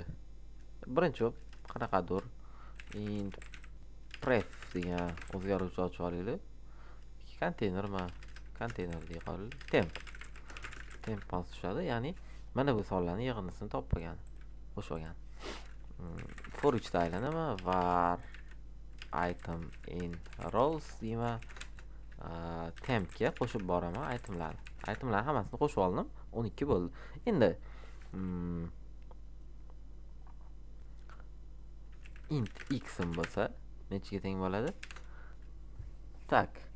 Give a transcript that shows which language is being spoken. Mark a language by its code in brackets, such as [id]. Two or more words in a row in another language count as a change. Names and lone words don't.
[uz] Birinchi bo'lib qanaqadir [en] int pref [uz] degan o'zgaruvchi ochib olaylik. Konteyner deya qo'yaylik. Temp pas tushadi. Ya'ni mana bu sonlarning yig'indisini topgan, qo'shib olgan. [en] For each [uz] da aylanaman. [en] Var item in rows [uz] deyman. Tempga qo'shib boraman itemlarni. Itemlar hammasini qo'shib oldim. 12 bo'ldi. Endi [en] int x [uz] bo'lsa nechiga teng bo'ladi? Tak.